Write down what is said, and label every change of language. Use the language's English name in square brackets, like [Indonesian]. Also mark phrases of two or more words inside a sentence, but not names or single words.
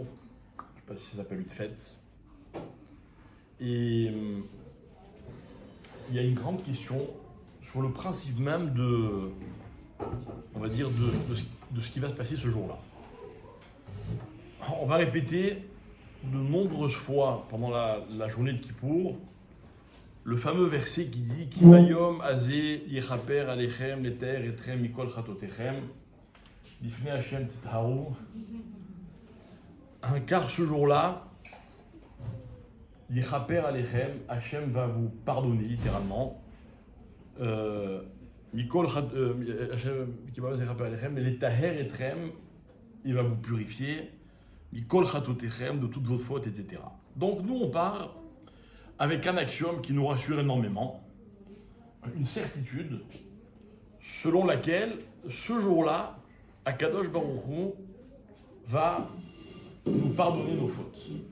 [French] Je ne sais pas si ça s'appelle une fête. Et il y a une grande question sur le principe même de, on va dire, de ce qui va se passer ce jour-là. On va répéter de nombreuses fois pendant la journée de Kippour le fameux verset qui dit [Hebrew] כי ביום הזה יכפר עליכם לטהר אתכם מכל חטאתיכם לפני ה' תטהרו. [French] Car ce jour-là, [Hebrew] יכפר עליכם, [French] Hashem va vous pardonner littéralement. [Hebrew] מכל השם [French] qui va [Hebrew] יכפר עליכם מאיס לטהר אתכם, [French] il va vous purifier. [Hebrew] מכל חטאתיכם, [French] de toutes vos fautes, etc. Donc nous on part avec un axiome qui nous rassure énormément, une certitude selon laquelle ce jour-là, Akadosh Baruch Hu va nous pardonner nos fautes.